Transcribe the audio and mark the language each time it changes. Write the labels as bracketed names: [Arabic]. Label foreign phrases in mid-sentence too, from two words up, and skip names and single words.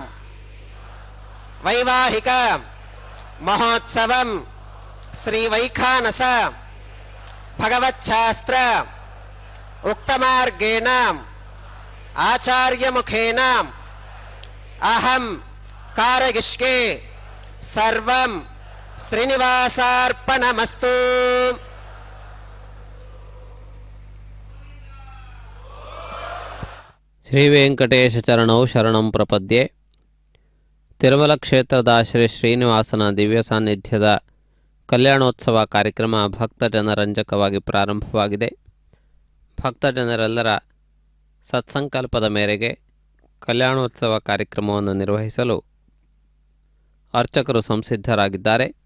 [Sanskrit] వైవాహిక మహోత్సవం శ్రీ వైఖానస భగవచ్ఛాస్త్ర ఉక్తమార్గేణ ఆచార్యముఖేన అహం కారయిష్యే సర్వం శ్రీనివాసార్పణమస్తు. ಶ್ರೀ ವೆಂಕಟೇಶ ಚರಣೌ ಶರಣಂ ಪ್ರಪದ್ಯೆ. [Kannada] ತಿರುಮಲ ಕ್ಷೇತ್ರದ ಶ್ರೀ ಶ್ರೀನಿವಾಸನ ದಿವ್ಯ ಸಾನ್ನಿಧ್ಯದ ಕಲ್ಯಾಣೋತ್ಸವ ಕಾರ್ಯಕ್ರಮ ಭಕ್ತ ಜನರಂಜಕವಾಗಿ ಪ್ರಾರಂಭವಾಗಿದೆ. ಭಕ್ತ ಜನರೆಲ್ಲರ ಸತ್ಸಂಕಲ್ಪದ ಮೇರೆಗೆ ಕಲ್ಯಾಣೋತ್ಸವ ಕಾರ್ಯಕ್ರಮವನ್ನು ನಿರ್ವಹಿಸಲು ಅರ್ಚಕರು ಸಂಸಿದ್ಧರಾಗಿದ್ದಾರೆ.